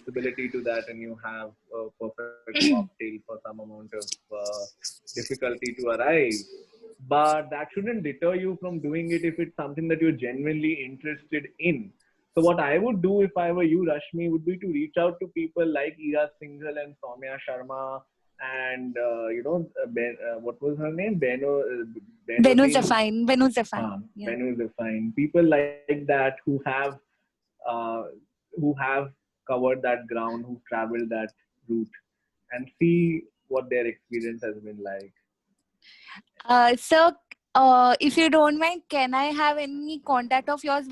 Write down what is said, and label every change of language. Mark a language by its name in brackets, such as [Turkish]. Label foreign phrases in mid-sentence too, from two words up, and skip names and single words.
[English] disability to that, and you have a perfect cocktail for some amount of difficulty to arrive. But that shouldn't deter you from doing it if it's something that you're genuinely interested in. So what I would do if I were you, Rashmi, would be to reach out to people like Ira Singhal and Soumya Sharma and what was her name? Benu Benodin. Zafine. Benu Zafine. Yeah. Benu Zafine. People like that uh, who have covered that ground, who traveled that route, and see what their experience has been like. So, if you don't mind, can I have any contact of yours?